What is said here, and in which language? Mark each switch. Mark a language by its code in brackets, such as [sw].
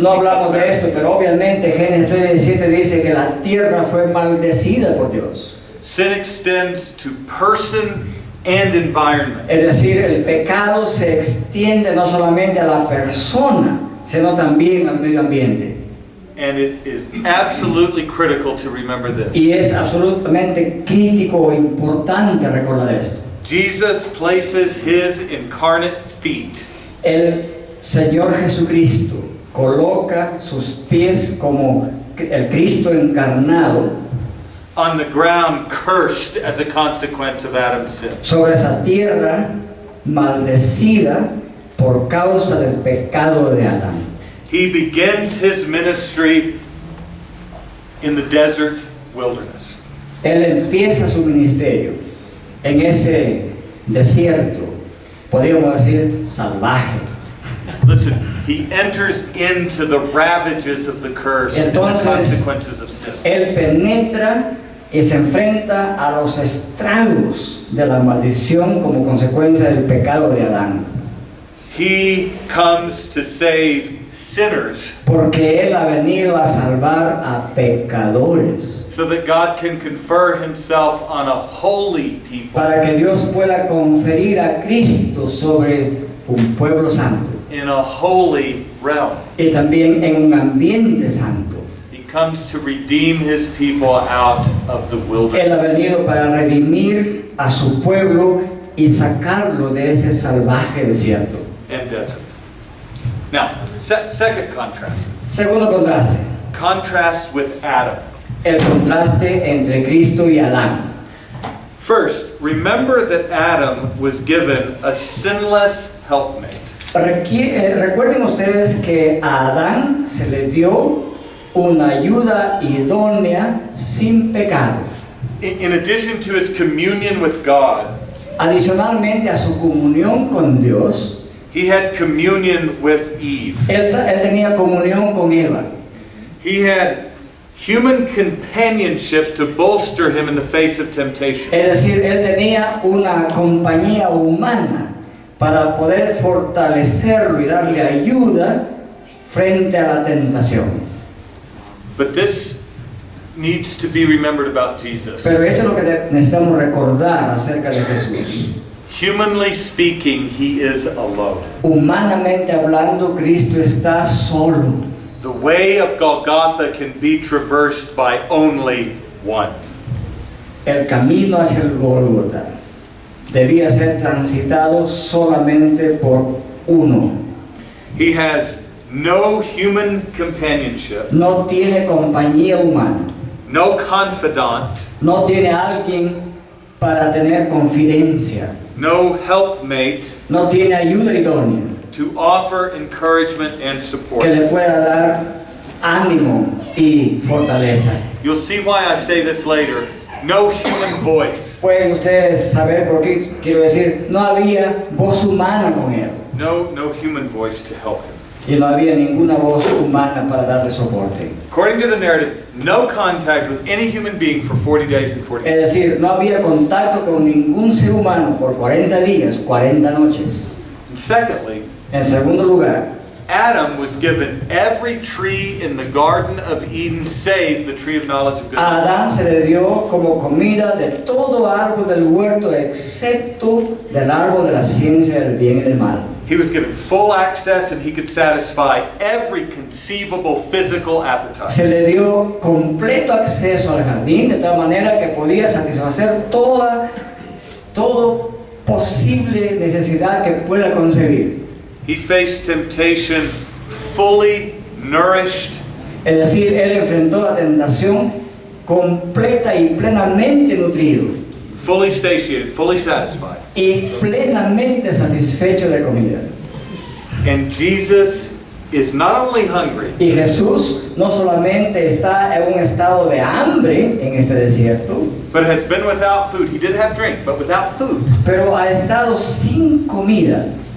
[es] No hablamos de [en] of [es] esto, [en] Adam's sin. [es] pero obviamente Génesis 3:17 dice que la tierra fue maldecida por Dios. [en] Sin extends to person and environment. [es] Es decir, el pecado se extiende no solamente a la persona, sino también al medio ambiente. [en] And it is absolutely critical to remember this. [es] Y es absolutamente crítico e importante recordar esto. [en] Jesus places his incarnate feet [es] El Señor Jesucristo coloca sus pies como el Cristo encarnado [en] on the ground cursed as a consequence of Adam's sin. [es] sobre esa tierra maldecida por causa del pecado de Adán. [en] He begins his ministry in the desert wilderness. [es] Él empieza su ministerio en ese desierto, podríamos decir salvaje. [en] Listen, he enters into the ravages of the curse and the [es] Entonces, [en] consequences of sin. [es] Él penetra y se enfrenta a los estragos de la maldición como consecuencia del pecado de Adán. [en] He comes to save sinners [es] Porque Él ha venido a salvar a pecadores, [en] so that God can confer himself on a holy people [es] para que Dios pueda conferir a Cristo sobre un pueblo santo [en] in a holy realm. [es] y también en un ambiente santo. [en] He comes to redeem his people out of the [es] Él [en] wilderness. [es] ha venido para redimir a su pueblo y sacarlo de ese salvaje desierto. [en] And desert. Now, second contrast. [es] Segundo contraste, [en] Contrast with Adam. [es] el contraste entre Cristo y Adán. [en] First, remember that Adam was given a sinless helpmate. [es] Recuerden ustedes que a Adán se le dio una ayuda idónea sin pecado. [en] In addition to his communion with God, [es] Adicionalmente a su comunión con Dios, [en] he had communion with Eve. [es] él tenía comunión con Eva. [en] He had human companionship to bolster him in the face of temptation. [es] Es decir, él tenía una compañía humana para poder fortalecerlo y darle ayuda frente a la tentación. [en] But this needs to be remembered about Jesus. [es] Pero eso es lo que necesitamos recordar acerca de Jesús. [en] Humanly speaking, he is alone. [es] Humanamente hablando, Cristo está solo. [en] The way of Golgotha can be traversed by only one. [es] El camino hacia el Gólgota debía ser transitado solamente por uno. [en] He has no human companionship, [es] No tiene compañía humana. [en] no confidant, [es] No tiene alguien para tener confidencia. [en] no helpmate [es] No tiene ayuda idónea [en] to offer encouragement and [es] que [en] support. [es] le pueda dar ánimo y fortaleza. [en] You'll see why I say this later. No human voice, [es] Pueden ustedes saber por qué quiero decir, no había voz humana con él. [en] no human voice to help him. [es] Y no había ninguna voz humana para darle soporte. [en] According to the narrative, no contact with any human being for 40 days and 40 nights. [es] Es decir, no había contacto con ningún ser humano por 40 días, 40 noches. [en] And secondly, [es] En segundo lugar, [en] Adam was given every tree in the Garden of Eden save the tree of knowledge of good [es] a [en] and evil. [es] Adán se le dio como comida de todo árbol del huerto excepto del árbol de la ciencia del bien y del mal. [en] He was given full access and he could satisfy every conceivable physical appetite. [es] Se le dio completo acceso al jardín de tal manera que podía satisfacer toda posible necesidad que pueda concebir. [en] He faced temptation fully nourished [es] Es decir, él enfrentó la tentación completa y plenamente nutrido [en] fully satiated, fully satisfied. [es] y plenamente satisfecho de comida. [en] And Jesus is not only hungry, [es] Y Jesús no solamente está en un estado de hambre en este desierto, [en] but has been without food. He did have drink, but without food [es] pero ha estado sin comida